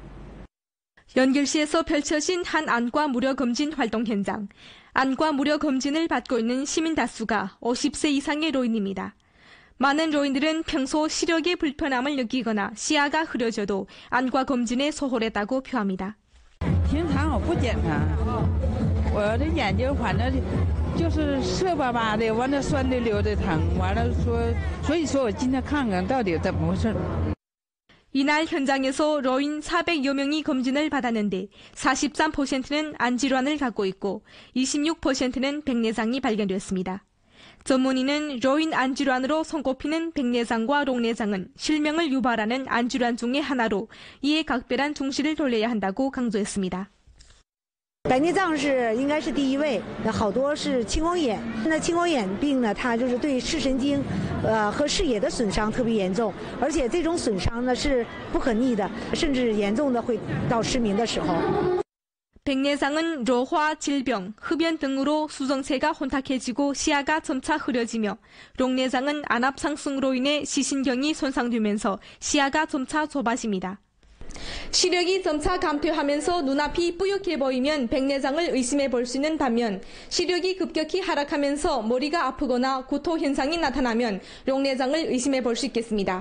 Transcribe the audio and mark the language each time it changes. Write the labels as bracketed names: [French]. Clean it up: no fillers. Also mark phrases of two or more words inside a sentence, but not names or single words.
[Korean] 연길시에서 펼쳐진 한 안과 무료 검진 활동 현장. 안과 무료 검진을 받고 있는 시민 다수가 50세 이상의 로인입니다. 많은 로인들은 평소 시력의 불편함을 느끼거나 시야가 흐려져도 안과 검진에 소홀했다고 표합니다. [Chinese] 平常我不检查，我的眼睛反正就是涩巴巴的，完了酸的流的疼，完了所以说我今天看看到底怎么回事。 [Korean] 이날 현장에서 로인 400여 명이 검진을 받았는데 43%는 안질환을 갖고 있고 26%는 백내장이 발견됐습니다. 전문의는 로인 안질환으로 손꼽히는 백내장과 롱내장은 실명을 유발하는 안질환 중의 하나로 이에 각별한 중시를 돌려야 한다고 강조했습니다. [Chinese] 白内障是应该是第一位，好多是青光眼。那青光眼病呢，它就是对视神经，和视野的损伤特别严重，而且这种损伤呢是不可逆的，甚至严重的会到失明的时候。 [Korean] 백내장은 로화, 질병, 흡연 등으로 수정체가 혼탁해지고 시야가 점차 흐려지며 롱내장은 안압 상승으로 인해 시신경이 손상되면서 시야가 점차 좁아집니다. 시력이 점차 감퇴하면서 눈앞이 뿌옇게 보이면 백내장을 의심해 볼 수 있는 반면 시력이 급격히 하락하면서 머리가 아프거나 구토 현상이 나타나면 롱내장을 의심해 볼 수 있겠습니다.